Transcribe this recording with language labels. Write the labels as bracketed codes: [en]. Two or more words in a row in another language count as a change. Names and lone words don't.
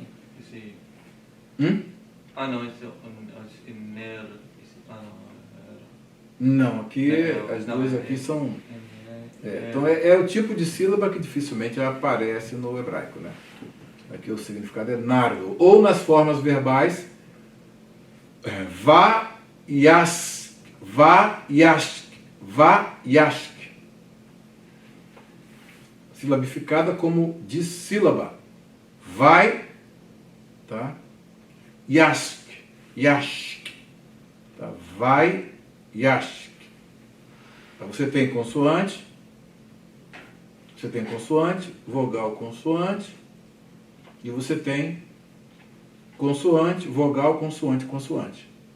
[pt] Esse... Ah, não, esse é ner... Ah, não. Não, aqui as duas aqui são... Então é o tipo de sílaba que dificilmente aparece no hebraico, né? Aqui o significado é nardo. Ou nas formas verbais, [he] va, yas, va, yask, va, yask. [pt] Silabificada como dissílaba. Vai, tá? [he] Yask, yask. [pt] Tá? Vai, yask. Então você tem consoante, vogal, consoante, e você tem consoante, vogal, consoante, consoante.